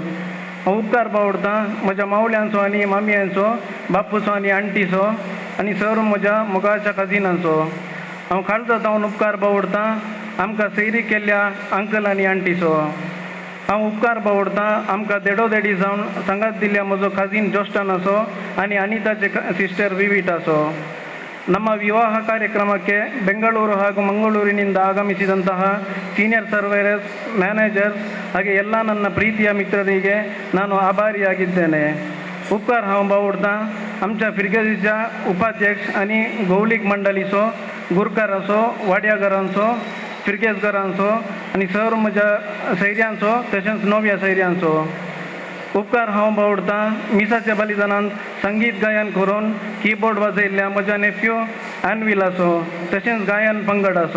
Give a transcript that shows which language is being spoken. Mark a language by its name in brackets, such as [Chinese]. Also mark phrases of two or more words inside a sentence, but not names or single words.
[Konkani] हांव उपकार बावडटां म्हज्या मावल्यांचो आनी मामयांचो, बापूचो आनी आंटीचो आनी सर म्हज्या मोगाच्या काजिनांचो. हांव खालचा जावन उपकार बावडटां आमकां सैरी केल्ल्या अंकल आनी आंटीचो. हांव उपकार बावडटां आमकां देडोदेडी जावन सांगात दिल्ल्या म्हजो काजीन ಜೋಸ್ಟನಸೋ आनी ಅನಿತಾचे ಸಿಸ್ಟರ್ ವಿವಿಟಾಸೋ. [Kannada] ನಮ್ಮ ವಿವಾಹ ಕಾರ್ಯಕ್ರಮಕ್ಕೆ ಬೆಂಗಳೂರು ಹಾಗೂ ಮಂಗಳೂರಿನಿಂದ ಆಗಮಿಸಿದಂತಹ [English] senior surveyors, [Kannada] ಮ್ಯಾನೇಜರ್ಸ್ ಹಾಗೆ ಎಲ್ಲ ನನ್ನ ಪ್ರೀತಿಯ ಮಿತ್ರರಿಗೆ ನಾನು ಆಭಾರಿಯಾಗಿದ್ದೇನೆ. [Konkani] उपकार हांव बावडटां आमच्या फिरगेजीच्या उपाध्यक्ष आनी गौलीक मंडळीचो, गुरकाराचो, वाड्याघरांचो, फिरगेजकारांचो आनी सर म्हज्या सैऱ्यांचो तशेंच नव्या सैऱ्यांचो. उपकार हांव बावडटां मिसाच्या बलिदानांत संगीत गायन करून कीबोर्ड वाजयल्ल्या म्हज्या नेफ्यू एनविलाचो तशेंच गायन पंगडाचो.